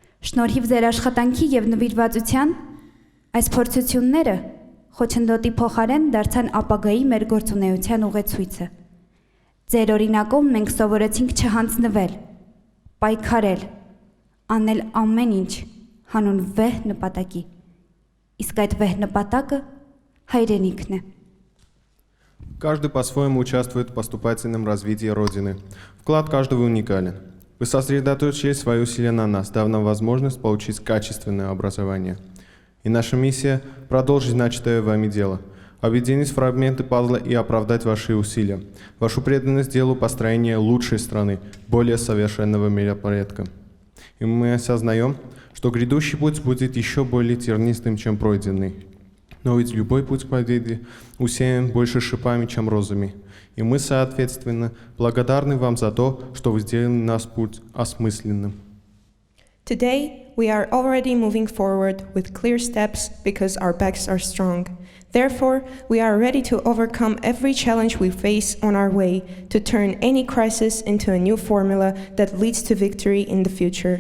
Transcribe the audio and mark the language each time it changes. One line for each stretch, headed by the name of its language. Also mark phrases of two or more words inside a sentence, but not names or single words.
Armenian: Շնորհիվ ձեր աշխատանքի եւ նվիրվածության այս փորձությունները խոչընդոտի փոխարեն դարձան ապագայի մեր գործունեության ուղեցույցը։ Ձեր օրինակով մենք սովորեցինք չհանձնվել, պայքարել, անել ամեն ինչ հանուն վեհ նպատակի։ Իսկ այդ վեհ напատակը հայրենիքն է։
Russian: Каждый по-своему участвует в поступательном развитии Родины. Вклад каждого уникален. Вы сосредоточили свои усилия на нас, дав нам возможность получить качественное образование. И наша миссия – продолжить начатое вами дело, объединить фрагменты пазла и оправдать ваши усилия, вашу преданность делу построения лучшей страны, более совершенного миропорядка. И мы осознаем, что грядущий путь будет еще более тернистым, чем пройденный. Но ведь любой путь к победе усеян больше шипами, чем розами. И мы, соответственно, благодарны вам за то, что вы сделали наш путь осмысленным.
English: Today, we are already moving forward with clear steps because our backs are strong. Therefore, we are ready to overcome every challenge we face on our way, to turn any crisis into a new formula that leads to victory in the future.